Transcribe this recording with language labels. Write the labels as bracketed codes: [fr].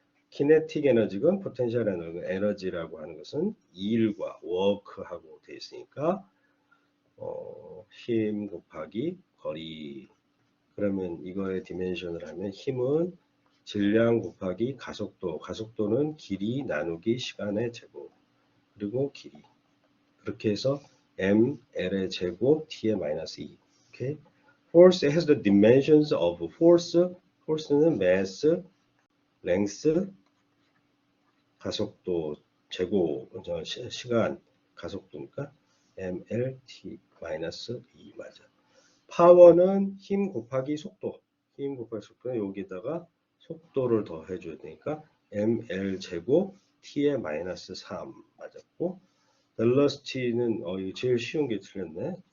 [ko] 키네틱 에너지건 포텐셜 에너지라고 하는 것은 일과 워크하고 되어 있으니까 힘 곱하기 거리, 그러면 이거의 디멘션을 하면 힘은 질량 곱하기 가속도, 가속도는 길이 나누기 시간의 제곱, 그리고 길이, 그렇게 해서 m, l의 제곱, t의 마이너스 2. 오케이? [en] force has the dimensions of force. [ko] force는 mass, length, 가속도, 제곱, 시간, 가속도니까 mlt-e 맞아. 파워는 힘 곱하기 속도. 힘 곱하기 속도는 여기다가 속도를 더 해줘야 되니까 ml 제곱 t의 마이너스 3 맞았고, velocity는 이거 제일 쉬운 게 틀렸네.